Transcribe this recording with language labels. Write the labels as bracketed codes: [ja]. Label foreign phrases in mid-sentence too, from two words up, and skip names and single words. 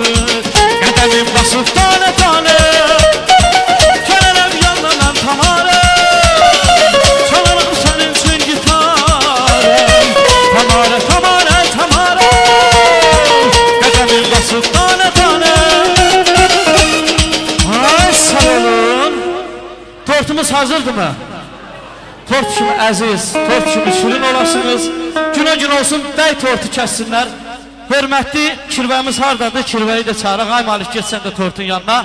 [az] Qədəmim basıb tane tane, gələrəm yandan tamara. Tamara, tamara, tamara, qədəmim basıb tane tane. Ay sağ olun. Tortumuz hazırdır mı? Tort kimi əziz, tort kimi şirin olasınız. Günə gün olsun bəy tortu kəssinlər. Hörmətli kirvəmiz hardadır? Kirvəyi də çağıraq. Ay Malik get sən də tortun yanına.